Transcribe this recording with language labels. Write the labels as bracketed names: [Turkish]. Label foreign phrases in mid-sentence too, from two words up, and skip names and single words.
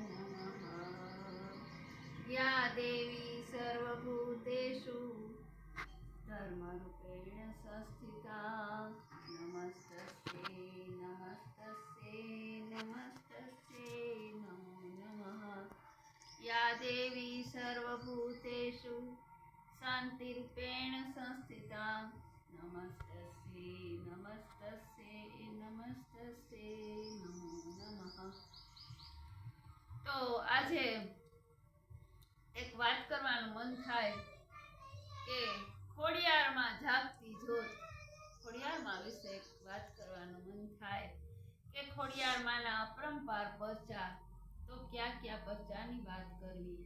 [Sanskrit] नमः या देवी सर्वभूतेषु धर्मरूपेण संस्थिता नमस्तस्यै नमस्तस्यै नमस्तस्यै नमो नमः या देवी सर्वभूतेषु शान्तिरूपेण संस्थिता नमस्तस्यै नमस्तस्यै नमस्तस्यै नमो नमः। [Gujarati] તો આજે એક વાત કરવાનું મન થાય કે ખોડિયારમાં જાગતી જ્યોત, ખોડિયારમાં વિશે એક વાત કરવાનું મન થાય કે ખોડિયારમાંના અપરંપાર પરચા, તો ક્યાં ક્યાં પરચાની વાત કરવી।